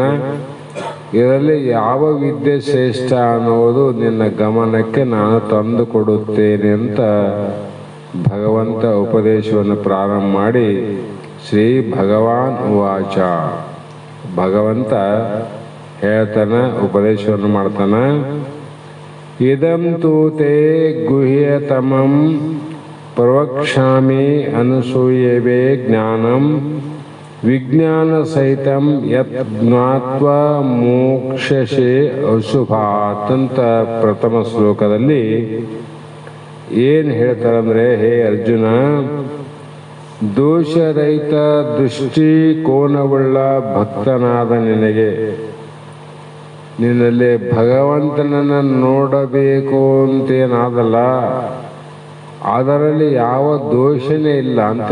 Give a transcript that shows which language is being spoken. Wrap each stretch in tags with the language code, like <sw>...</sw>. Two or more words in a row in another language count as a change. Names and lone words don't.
<kn>ಇದರಲ್ಲಿ ಯಾವ ವಿದ್ಯೆ ಶ್ರೇಷ್ಠ ಅನ್ನೋದು ನಿನ್ನ ಗಮನಕ್ಕೆ ನಾನು ತಂದು ಕೊಡುತ್ತೇನೆ ಅಂತ ಭಗವಂತ ಉಪದೇಶವನ್ನು ಪ್ರಾರಂಭ ಮಾಡಿ</kn> <sa>ಶ್ರೀ ಭಗವಾನ್ ಉವಾಚ,</sa> <kn>ಭಗವಂತ ಹೇಳ್ತಾನ, ಉಪದೇಶವನ್ನು ಮಾಡ್ತಾನ.</kn> <sa>ಇದಂ ತೂ ತೇ ಗುಹ್ಯತಮಂ ಪ್ರವಕ್ಷ್ಯಾಮಿ ಅನಸೂಯವೇ ಜ್ಞಾನಂ ವಿಜ್ಞಾನ ಸಹಿತಂ ಯತ್ ಜ್ಞಾತ್ವಾ ಮೋಕ್ಷಸೆ ಅಶುಭಾತ್</sa> <kn>ಅಂತ ಪ್ರಥಮ ಶ್ಲೋಕದಲ್ಲಿ ಏನು ಹೇಳ್ತಾರಂದ್ರೆ, ಹೇ ಅರ್ಜುನ, ದೋಷರಹಿತ ದೃಷ್ಟಿಕೋನವುಳ್ಳ ಭಕ್ತನಾದ ನಿನಗೆ, ನಿನ್ನಲ್ಲಿ ಭಗವಂತನನ್ನು ನೋಡಬೇಕು ಅಂತೇನಾದಲ್ಲ, ಅದರಲ್ಲಿ ಯಾವ ದೋಷನೇ ಇಲ್ಲ ಅಂತ.</kn>